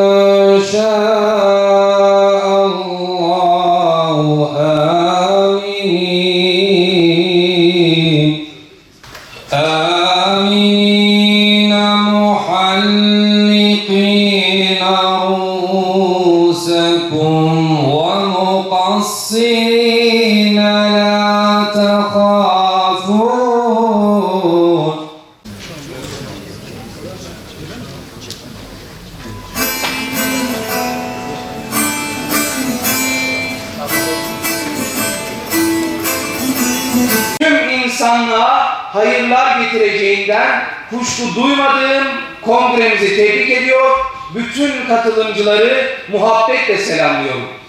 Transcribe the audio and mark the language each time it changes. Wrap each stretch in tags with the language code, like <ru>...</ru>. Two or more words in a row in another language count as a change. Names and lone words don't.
<ar>شاء الله آمين محلقين رؤوسكم ومقصرين لا تخافون.</ar> <tr>Tüm insanlığa hayırlar getireceğinden kuşku duymadığım kongremizi tebrik ediyor, bütün katılımcıları muhabbetle selamlıyorum.</tr>